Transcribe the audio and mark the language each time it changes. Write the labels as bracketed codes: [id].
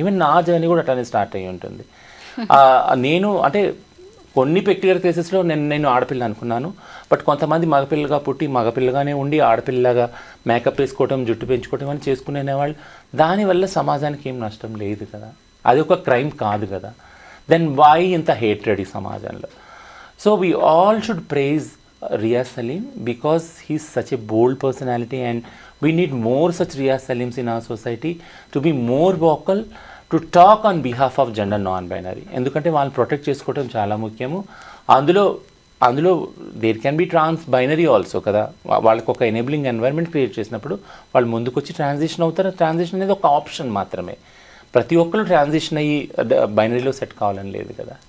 [te] Even నా journey కూడా అట్లానే స్టార్ట్ అయ్యి ఉంటుంది. నేను అంటే కొన్ని పెక్యులర్ కేసెస్లో నేను ఆడపిల్ల అనుకున్నాను, బట్ కొంతమంది మగపిల్లగా పుట్టి మగపిల్లగానే ఉండి ఆడపిల్లగా మేకప్ వేసుకోవటం, జుట్టు పెంచుకోవటం అని చేసుకునేవాళ్ళు. దానివల్ల సమాజానికి ఏం నష్టం లేదు కదా, అది ఒక క్రైమ్ కాదు కదా. దెన్ వై ఇంత హేట్రెడ్ ఈ సమాజంలో? [en] So we all should praise Riya Salim because he's such a bold personality, and we need more such Riya Salims in our society to be more vocal, to talk on behalf of gender non-binary. [te] ఎందుకంటే వాళ్ళని protect చేసుకోవడం చాలా ముఖ్యము. అందులో [en] there can be trans binary also [te] కదా. వాళ్ళకి ఒక enabling environment create చేసినప్పుడు వాళ్ళు ముందుకు వచ్చి ట్రాన్సిషన్ అవుతారు. ట్రాన్సిషన్ అనేది ఒక ఆప్షన్ మాత్రమే. ప్రతి ఒక్కరు ట్రాన్సిషన్ అయ్యి బైనరీలో సెట్ కావాలని లేదు కదా.